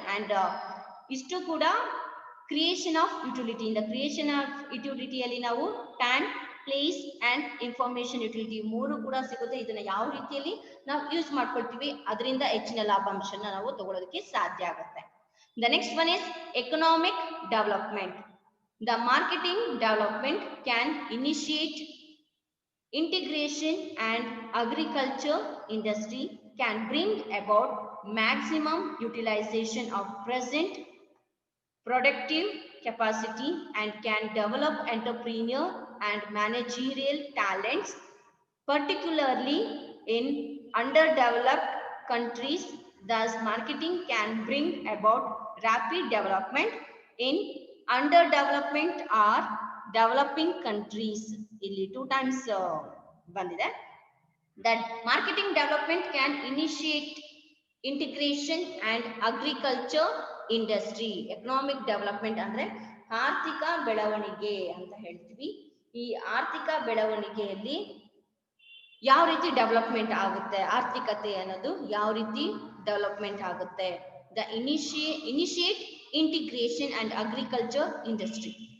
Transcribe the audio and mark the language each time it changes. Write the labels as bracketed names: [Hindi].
[Kannada] And ಇಷ್ಟು ಕೂಡ creation of utility. ಇಂದ ಕ್ರಿಯೇಷನ್ ಆಫ್ ಯುಟಿಲಿಟಿಯಲ್ಲಿ ನಾವು time, place and information utility ಮೂರು ಕೂಡ ಸಿಗುತ್ತೆ. ಇದನ್ನ ಯಾವ ರೀತಿಯಲ್ಲಿ ನಾವು ಯೂಸ್ ಮಾಡ್ಕೊಳ್ತೀವಿ ಅದರಿಂದ ಹೆಚ್ಚಿನ ಲಾಭಾಂಶನ ನಾವು ತಗೊಳ್ಳೋದಕ್ಕೆ ಸಾಧ್ಯ ಆಗುತ್ತೆ. [English] The next one is economic development. The marketing development can initiate integration, and agriculture industry can bring about maximum utilization of present productive capacity and can develop entrepreneurial and managerial talents, particularly in underdeveloped countries. Thus, marketing can bring about rapid development in underdevelopment or developing countries. [Kannada] Illi 2 times bandide. [English] That marketing development can initiate integration and agriculture industry. [Kannada] Economic development ಅಂದ್ರೆ ಆರ್ಥಿಕ ಬೆಳವಣಿಗೆ ಅಂತ ಹೇಳ್ತೀವಿ. ಈ ಆರ್ಥಿಕ ಬೆಳವಣಿಗೆಯಲ್ಲಿ ಯಾವ ರೀತಿ ಡೆವಲಪ್ಮೆಂಟ್ ಆಗುತ್ತೆ, ಆರ್ಥಿಕತೆ ಅನ್ನೋದು ಯಾವ ರೀತಿ ಡೆವಲಪ್ಮೆಂಟ್ ಆಗುತ್ತೆ. [English] The initiate integration and agriculture industry.